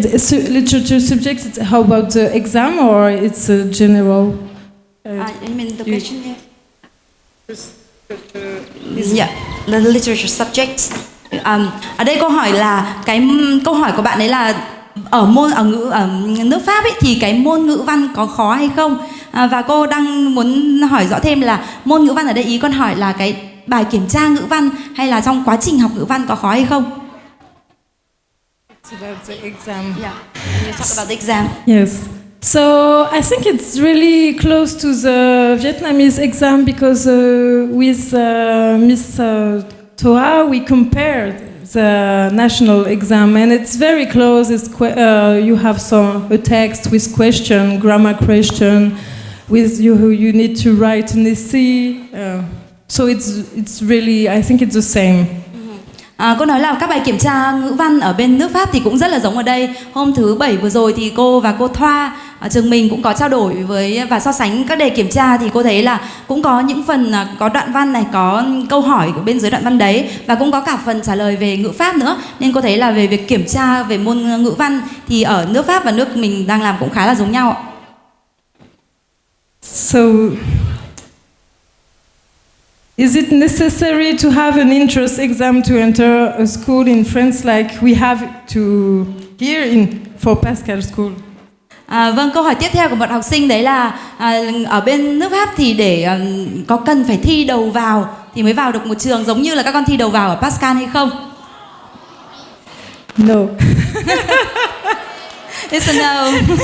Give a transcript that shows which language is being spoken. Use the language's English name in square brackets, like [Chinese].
[English] Literature subject. How about the exam, or it's a general? I mean the question here. Yeah, the literature subject. [Vietnamese] Ở đây câu hỏi là câu hỏi của bạn ấy là ở nước Pháp ấy, thì cái môn ngữ văn có khó hay không? Và cô đang muốn hỏi rõ thêm là môn ngữ văn ở đây ý con hỏi là cái bài kiểm tra ngữ văn hay là trong quá trình học ngữ văn có khó hay không? [English] It's about the exam. Yeah, you talk about the exam. Yes. So I think it's really close to the Vietnamese exam because with Miss Toa we compared the national exam and it's very close. You have a text with question, grammar question, with you need to write an essay. So it's really, I think it's the same. [Vietnamese] Cô nói là các bài kiểm tra ngữ văn ở bên nước Pháp thì cũng rất là giống ở đây. Hôm thứ Bảy vừa rồi thì cô và cô Thoa ở trường mình cũng có trao đổi và so sánh các đề kiểm tra thì cô thấy là cũng có những phần có đoạn văn này, có câu hỏi của bên dưới đoạn văn đấy và cũng có cả phần trả lời về ngữ Pháp nữa. Nên cô thấy là về việc kiểm tra về môn ngữ văn thì ở nước Pháp và nước mình đang làm cũng khá là giống nhau ạ. [English] So is it necessary to have an entrance exam to enter a school in France like we have to here for Pascal School? [Vietnamese] Vâng, câu hỏi tiếp theo của một học sinh đấy là ở bên nước Pháp thì để có cần phải thi đầu vào thì mới vào được một trường giống như là các con thi đầu vào ở Pascal hay không? [English] No. It's a no.